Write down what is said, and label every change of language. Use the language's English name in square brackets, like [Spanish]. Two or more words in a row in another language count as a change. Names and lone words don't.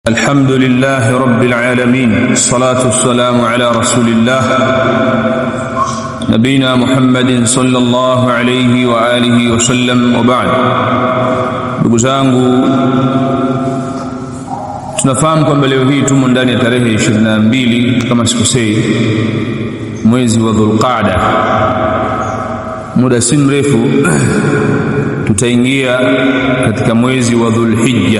[Arabic] الحمد لله رب العالمين، الصلاة والسلام على رسول الله نبينا محمد صلى الله عليه وآله وسلم وبعد. [Swahili] Ndugu zangu, tunafahamu kwamba leo hii tumo ndani ya tarehe 22 kama sikosei, mwezi wa Dhulqaada. Muda si mrefu tutaingia katika mwezi wa Dhulhijja.